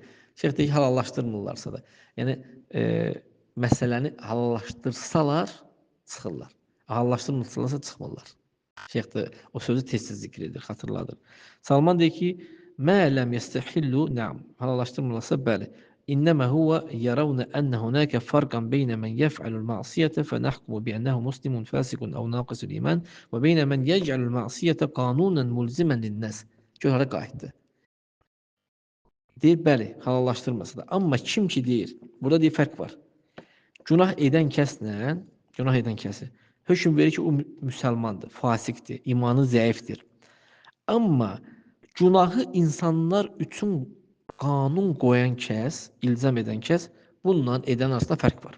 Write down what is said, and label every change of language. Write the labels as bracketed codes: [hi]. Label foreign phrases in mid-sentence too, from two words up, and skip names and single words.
[az] Şeyx deyir ki, halallaşdırmırlarsa da. Yəni, məsələni halallaşdırsalar, çıxırlar. Halallaşdırmırsalarsa, çıxmırlar. Şeyx də o sözü tez-tez zikr edir, xatırladır. Salman deyir ki, [ar] ما لم يستحلوا نعم, [az] halallaşdırmırlarsa, bəli. [ar] إنما هو يرون أن هناك فرقا بين من يفعل المعصية فنحكم بأنه مسلم فاسق أو ناقص الإيمان وبين من يجعل المعصية قانونا ملزما للناس. [az] Görərə qayıtdı. Deyir, bəli, halallaşdırmasa da. Amma kim ki deyir, burada deyir, fərq var. Günah edən kəslə, günah edən kəsi hökm verir ki, o müsəlmandır, fasiqdir, imanı zəifdir. Amma günahı insanlar üçün qanun qoyan kəs, ilzam edən kəs, bununla edən arasında fərq var.